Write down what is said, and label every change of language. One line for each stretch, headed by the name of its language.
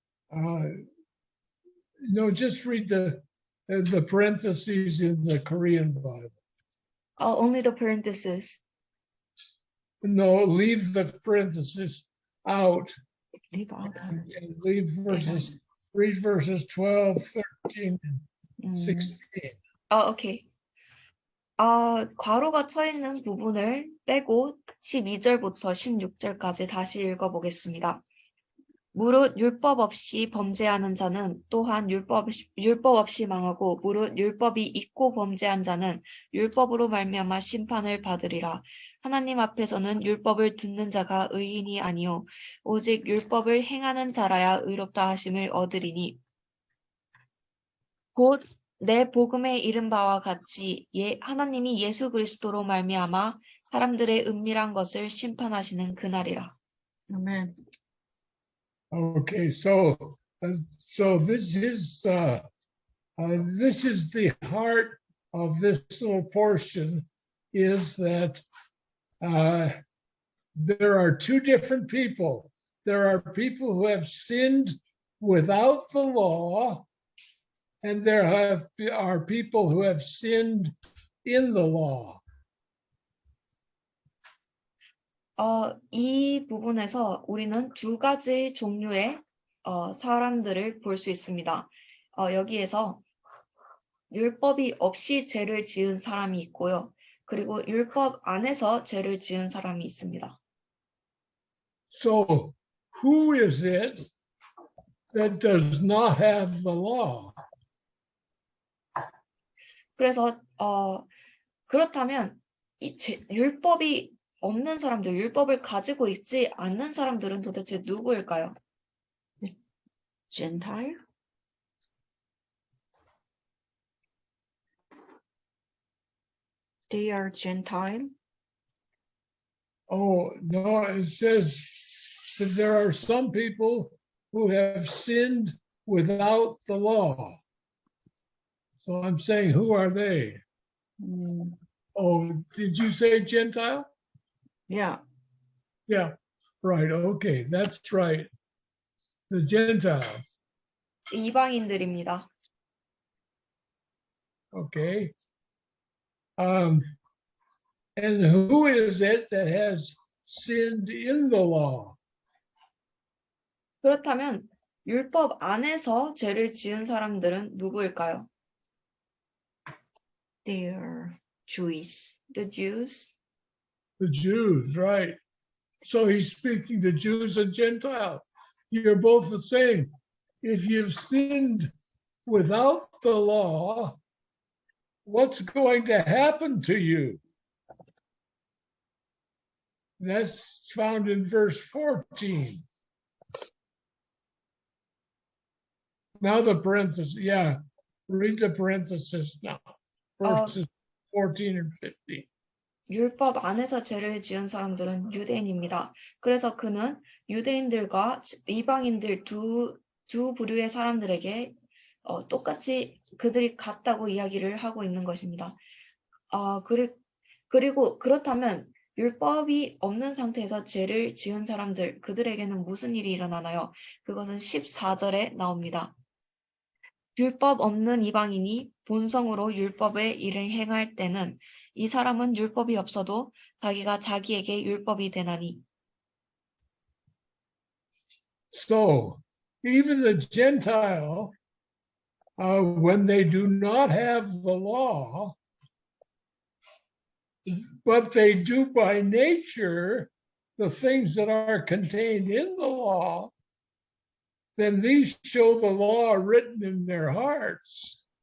English: No, just read the parentheses in the Korean Bible. Oh, only the parenthesis. No, leave the parentheses out Leave out. and leave verses, read verses 12, 13, and 16. 오케이.
Korean: 괄호가 쳐 있는 부분을 빼고 12절부터 16절까지 다시 읽어보겠습니다. 무릇 율법 없이 범죄하는 자는 또한 율법 없이 망하고 무릇 율법이 있고 범죄한 자는 율법으로 말미암아 심판을 받으리라. 하나님 앞에서는 율법을 듣는 자가 의인이 아니요 오직 율법을 행하는 자라야 의롭다 하심을 얻으리니 곧 내 복음에 이른 바와 같이 하나님이 예수 그리스도로 말미암아 사람들의 은밀한 것을 심판하시는 그날이라.
English: Amen. Okay, so this is the heart of this little portion, is that there are two different people. There are people who have sinned without the law, and there are people who have sinned in the law.
Korean: 이 부분에서 우리는 두 가지 종류의 사람들을 볼 수 있습니다. 여기에서 율법이 없이 죄를 지은 사람이 있고요. 그리고 율법 안에서 죄를 지은 사람이 있습니다.
English: So who is it that does not have the law?
Korean: 그래서 그렇다면 율법이 없는 사람들, 율법을 가지고 있지 않는 사람들은 도대체 누구일까요?
English: Gentile? They are Gentile? Oh, no, it says that there are some people who have sinned without the law. So I'm saying, who are they? Oh, did you say Gentile? Yeah. Yeah, right. Okay, that's right. The Gentiles.
Korean: 이방인들입니다.
English: Okay. And who is it that has sinned in the law?
Korean: 그렇다면 율법 안에서 죄를 지은 사람들은 누구일까요?
English: They are Jewish. The Jews. The Jews, right. So he's speaking to Jews and Gentiles. You're both the same. if you've sinned without the law, what's going to happen to you? That's found in verse 14. Now the parenthesis, yeah, read the parenthesis now. Verses 14 and 15.
Korean: 율법 안에서 죄를 지은 사람들은 유대인입니다. 그래서 그는 유대인들과 이방인들 두 부류의 사람들에게 똑같이 그들이 같다고 이야기를 하고 있는 것입니다. 그리고 그렇다면 율법이 없는 상태에서 죄를 지은 사람들, 그들에게는 무슨 일이 일어나나요? 그것은 14절에 나옵니다. 율법 없는 이방인이 본성으로 율법의 일을 행할 때는 이 사람은 율법이 없어도 자기가 자기에게 율법이 되나니.
English: So even the Gentile, when they do not have the law, but they do by nature the things that are contained in the law, then these show the law written in their hearts.